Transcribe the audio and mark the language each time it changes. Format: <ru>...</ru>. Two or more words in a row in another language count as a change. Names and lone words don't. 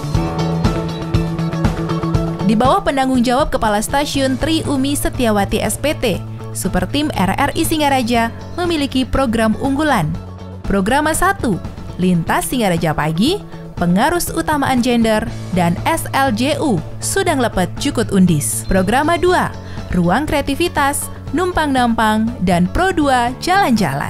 <id>Di bawah penanggung jawab Kepala Stasiun Tri Umi Setiawati SPT, Supertim RRI Singaraja memiliki program unggulan. Program 1, Lintas Singaraja Pagi, Pengarus Utamaan Gender, dan SLJU, Sudang Lepet Jukut Undis. Program 2, Ruang Kreativitas, Numpang-Nampang, dan Pro 2 Jalan-Jalan.</id>